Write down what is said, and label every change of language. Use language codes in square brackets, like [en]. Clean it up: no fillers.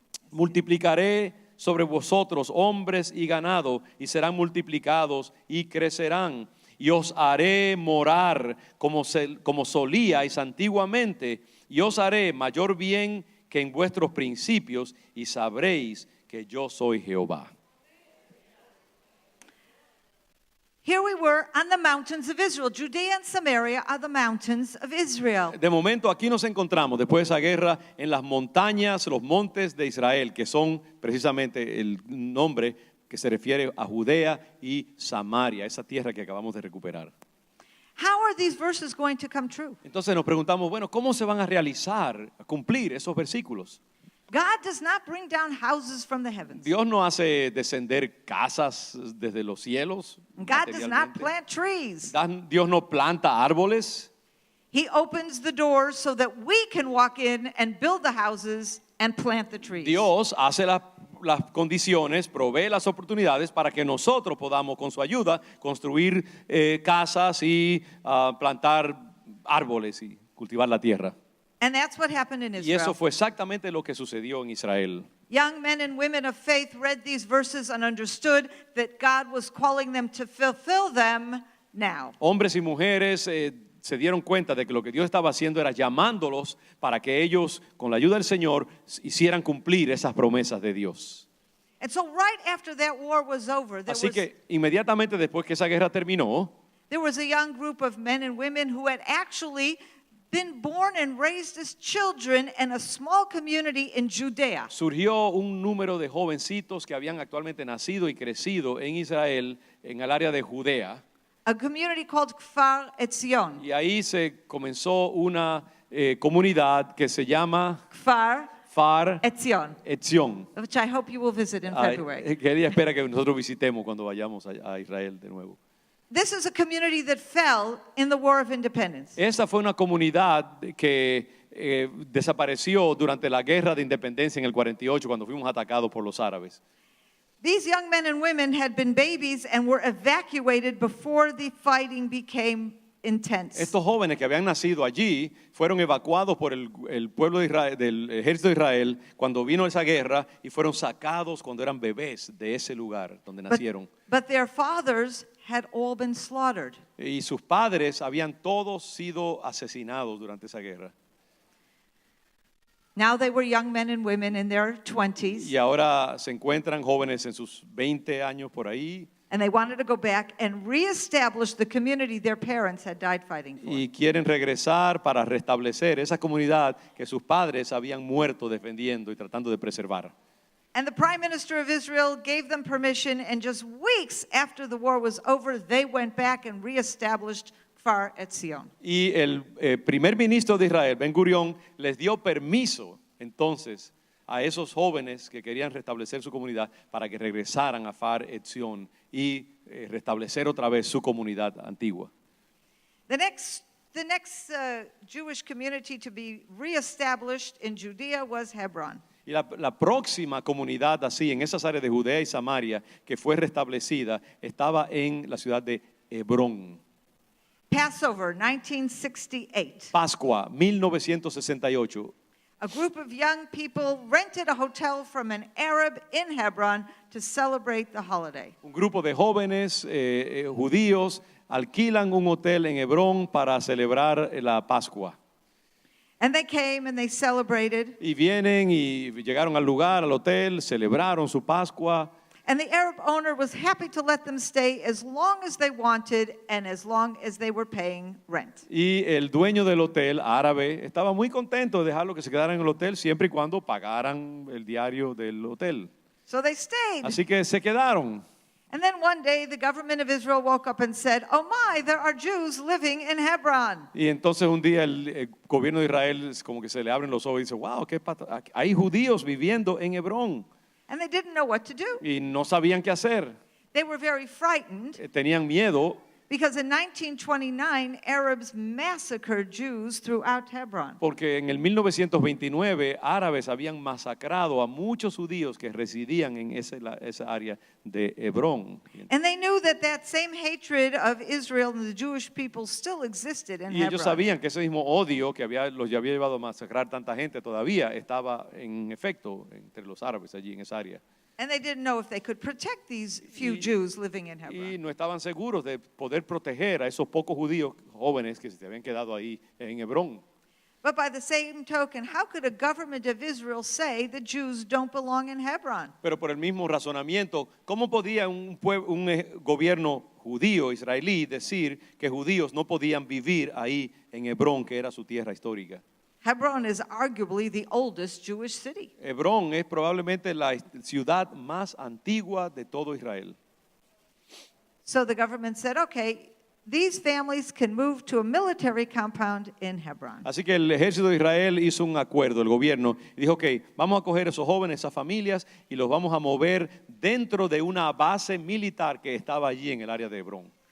[es] Multiplicaré sobre vosotros hombres y ganado, y serán multiplicados y crecerán. Y os haré morar como solíais antiguamente, y os haré mayor bien que en vuestros principios, y sabréis que yo soy Jehová. [en] Here we were on the mountains of Israel. Judea and Samaria are the mountains of Israel. [es] De momento aquí nos encontramos, después de esa guerra, en las montañas, los montes de Israel, que son precisamente el nombre que se refiere a Judea y Samaria, esa tierra que acabamos de recuperar. [en] How are these verses going to come true? [es] Entonces nos preguntamos, bueno, ¿cómo se van a realizar, a cumplir esos versículos? [en] God does not bring down houses from the heavens. [es] Dios no hace descender casas desde los cielos. [en] God does not [es] materialmente. [en] plant trees. [es] Dios no planta árboles. [en] He opens the doors so that we can walk in and build the houses and plant the trees. [es] Dios hace las condiciones, provee las oportunidades para que nosotros podamos, con su ayuda, construir casas y plantar árboles y cultivar la tierra. [en] And that's what happened in [es] Y eso [en] Israel. [es] fue exactamente lo que sucedió en Israel. [en] Young men and women of faith read these verses and understood that God was calling them to fulfill them now. [es] Hombres y mujeres se dieron cuenta de que lo que Dios estaba haciendo era llamándolos para que ellos, con la ayuda del Señor, hicieran cumplir esas promesas de Dios. [en] And so right after that war was over, [es] Así que inmediatamente después que esa guerra terminó, [en] there was a young group of men and women who had actually been born and raised as children in a small community in Judea. [es] surgió un número de jovencitos que habían actualmente nacido y crecido en Israel, en el área de Judea. [en] A community called Kfar Etzion. [es] Y ahí se comenzó una comunidad que se llama Kfar Far Etzion, Etzion. [en] which I hope you will visit in February. [es] Que ella espera que nosotros visitemos cuando vayamos a Israel de nuevo. [en] This is a community that fell in the War of Independence. [es] Esa fue una comunidad que desapareció durante la guerra de independencia en el 48 cuando fuimos atacados por los árabes. [en] These young men and women had been babies and were evacuated before the fighting became intense. [es] Estos jóvenes que habían nacido allí fueron evacuados por el pueblo de Israel, del ejército de Israel cuando vino esa guerra y fueron sacados cuando eran bebés de ese lugar donde nacieron. [en] But their fathers had all been slaughtered. [es] Y sus padres habían todos sido asesinados durante esa guerra. [en] Now they were young men and women in their 20s, [es] y ahora se encuentran jóvenes en sus 20 años por ahí [en] and they wanted to go back and reestablish the community their parents had died fighting for. [es] y quieren regresar para restablecer esa comunidad que sus padres habían muerto defendiendo y tratando de preservar. [en] And the prime minister of Israel gave them permission, and just weeks after the war was over, they went back and reestablished Kfar Etzion. [es] Y el primer ministro de Israel, Ben Gurión, les dio permiso entonces a esos jóvenes que querían restablecer su comunidad para que regresaran a Kfar Etzion y restablecer otra vez su comunidad antigua. [en] The next Jewish community to be reestablished in Judea was Hebron. [es] Y la próxima comunidad así en esas áreas de Judea y Samaria que fue restablecida estaba en la ciudad de Hebrón. [en] Passover, 1968. [es] Pascua, 1968. [en] A group of young people rented a hotel from an Arab in Hebron to celebrate the holiday. [es] Un grupo de jóvenes judíos alquilan un hotel en Hebrón para celebrar la Pascua. [en] And they came and they celebrated. [es] Y vienen y llegaron al lugar, al hotel, celebraron su Pascua. [en] And the Arab owner was happy to let them stay as long as they wanted and as long as they were paying rent. [es] Y el dueño del hotel árabe estaba muy contento de dejarlo que se quedaran en el hotel siempre y cuando pagaran el diario del hotel. [en] So they stayed. [es] Así que se quedaron. [en] And then one day the government of Israel woke up and said, "Oh my, there are Jews living in Hebron." [es] Y entonces un día el gobierno de Israel como que se le abren los ojos y dice, wow, hay judíos viviendo en Hebrón. [en] And they didn't know what to do. [es] Y no sabían qué hacer. [en] They were very frightened [es] Tenían miedo [en] because in 1929 Arabs massacred Jews throughout Hebron. [es] porque en el 1929 árabes habían masacrado a muchos judíos que residían en esa área de Hebrón. [en] And they knew that that same hatred of Israel and the Jewish people still existed in [es] Y ellos [en] Hebron. [es] sabían que ese mismo odio que los había llevado a masacrar tanta gente todavía estaba en efecto entre los árabes allí en esa área. [en] And they didn't know if they could protect these few Jews living in [es] Y [en] Hebron. [es] no estaban seguros de poder proteger a esos pocos judíos jóvenes que se habían quedado ahí en Hebrón. [en] But by the same token, how could a government of Israel say the Jews don't belong in Hebron? [es] Pero por el mismo razonamiento, ¿cómo podía un gobierno judío israelí decir que judíos no podían vivir ahí en Hebrón, que era su tierra histórica? [en] Hebron is arguably the oldest Jewish city. [es] Hebrón es probablemente la ciudad más antigua de todo Israel. [en] So the government said, okay, these families can move to a military compound in Hebron. [es] Así que el ejército de Israel hizo un acuerdo, el gobierno, y dijo, ok, vamos a coger esos jóvenes, esas familias, y los vamos a mover dentro de una base militar que estaba allí en el área de Hebrón.